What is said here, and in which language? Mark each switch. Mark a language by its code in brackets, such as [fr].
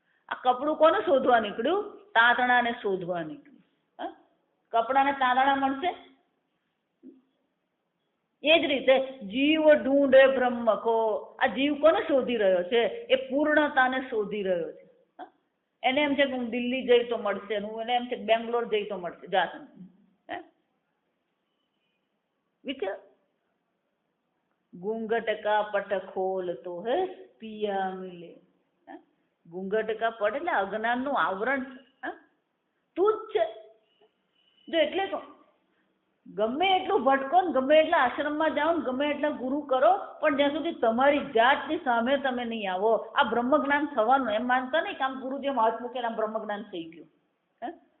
[gu] આ કપડું કોને શોધવા નીકળ્યું? તાંતણાને શોધવા નીકળ્યું. કપડાને તાંતણા મળશે? એ જ રીતે [hi] જીવ ઢૂંઢે બ્રહ્મ કો. [gu] આ જીવ કોને શોધી રહ્યો છે? એ પૂર્ણતાને શોધી રહ્યો છે. એને એમ છે કે હું દિલ્હી જઈ તો મળશે, એને એમ છે કે બેંગ્લોર જઈ તો મળશે. જા વિચાર, [hi] घूंघट का पट खोल तो है पिया मिले. [gu] ઘૂંઘટ કા પટ એટલે અજ્ઞાનનું આવરણ તું જ છે. જો એટલે તો ગમે એટલું ભટકો ને, ગમે એટલા આશ્રમમાં જાઓ ને, ગમે એટલા ગુરુ કરો, પણ જ્યાં સુધી તમારી જાતની સામે તમે નહીં આવો, આ બ્રહ્મ જ્ઞાન થવાનું એમ માનતા નહીં કે આમ ગુરુજી એમ હાથ મૂકે આમ બ્રહ્મ જ્ઞાન થઈ ગયું.